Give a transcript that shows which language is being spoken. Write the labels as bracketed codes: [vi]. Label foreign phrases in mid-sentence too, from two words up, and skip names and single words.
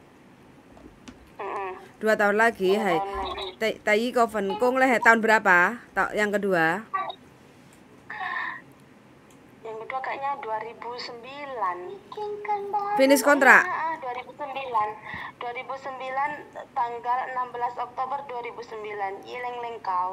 [id] 2 tahun lagi [yue] 係第二個份工呢係 [id] tahun berapa? Yang kedua? Yang kedua kayaknya 2009. Finish kontrak? 2009 tanggal 16 Oktober 2009. Yileng Lengkau.